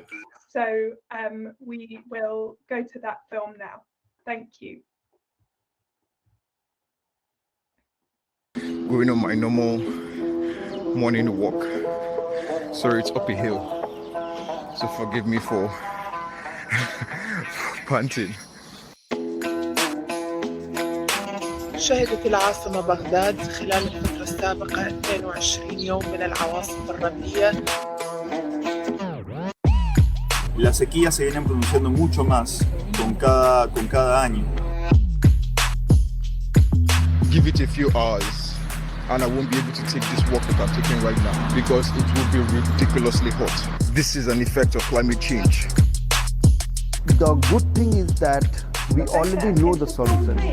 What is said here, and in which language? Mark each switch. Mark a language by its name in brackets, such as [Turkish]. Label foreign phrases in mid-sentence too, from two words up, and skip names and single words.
[English] So we will go to that film now. Thank you. Growing up my normal morning walk. Sorry, it's up a hill, so forgive me for panting. [Arabic] شهدت العاصمة بغداد خلال الفترة السابقة 22 يوم من العواصف الرملية. [Spanish] Las sequías se vienen pronunciando mucho más con cada año. [English] Give it a few hours and I won't be able to take this walk that I'm taking right now because it will be ridiculously hot. This is an effect of climate change. The good thing is that we already know the solution.